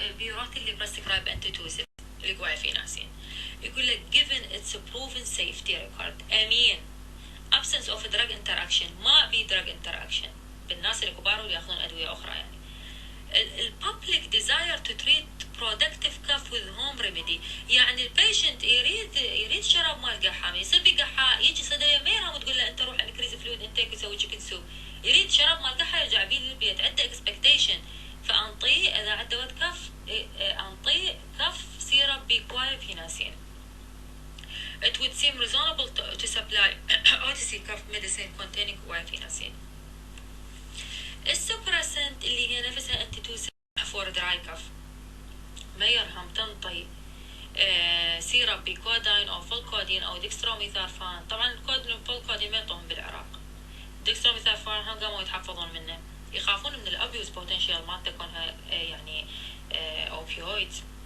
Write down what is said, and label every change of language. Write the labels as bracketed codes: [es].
[en] rapidly prescribe antitussive الجوافيناسين. [ar] يقول لك [en] given its proven safety record. امين absence of drug interaction. [ar] ما في drug interaction بالناس الكبار اللي ياخذون ادويه اخرى. [en] يعني الببليك desire to treat productive cough with home remedy. [ar] يعني البيشنت يريد شراب مال قحام، يصير بقحة يجي صيدليه ما يرهم وتقول له انت روح [en] increase fluid intake [ar] وسوي [en] Chicken soup. [ar] يريد شراب مال قحة يرجع بيه للبيت، عنده اكسبكتيشن. فانطيه اذا عنده كف انطيه كف سيرب بكوافيناسين. [en] It would seem reasonable to supply OTC cough medicine containing guaifenesin. [ar] السوبراسنت اللي هي نفسها [en] antitussive for dry cough [ar] ما يرهم تنطي سيرب بكوداين او فولكودين او ديكستروميثارفان. طبعا الكودين والفولكودين ما يعطوهم بالعراق. ديكستروميثارفان هم قاموا يتحفظون منه، يخافون من [en] الابيوز بوتنشال [ar] مالته كونها يعني اوبيويدز.